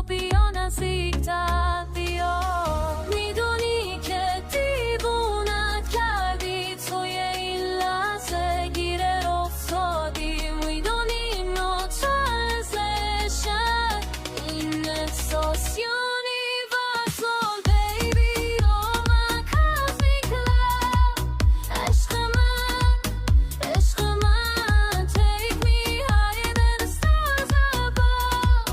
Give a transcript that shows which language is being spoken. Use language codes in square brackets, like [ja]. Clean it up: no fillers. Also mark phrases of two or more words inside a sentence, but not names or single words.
[fa] بیا نزدیکتر، بیا. میدونی که دیوونت کردی توی این لحظه، گیره افتادی. میدونی نو translation این احساس [en] universal baby. Oh my cosmic love، [fa] عشق من [en] take me higher than the stars above.